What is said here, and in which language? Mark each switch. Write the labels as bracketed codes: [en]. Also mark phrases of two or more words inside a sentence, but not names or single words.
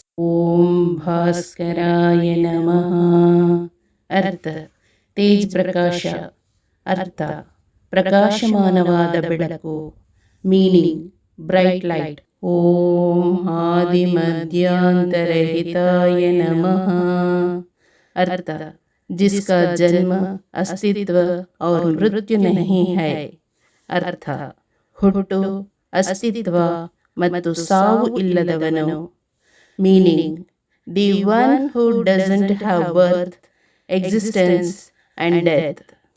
[sa] ಓಂ ಭಾಸ್ಕರಾಯ ನಮಃ. ಅರ್ಥ [hi] तेज प्रकाश. [kn] ಅರ್ಥ ಪ್ರಕಾಶಮಾನವಾದ ಬೆಳಕು. [en] meaning bright light. [sa] ಓಂ ಆದಿ ಮಧ್ಯಾಂತರಹಿತಾಯ ನಮಃ. [hi] ಅರ್ಥ जिसका जन्म, अस्तित्व और मृत्यु नहीं है. [kn] ಅರ್ಥ ಹುಟ್ಟು, ಅಸ್ತಿತ್ವ ಮತ್ತು ಸಾವು ಇಲ್ಲದವನು. [en] meaning the one who doesn't have birth, existence and death.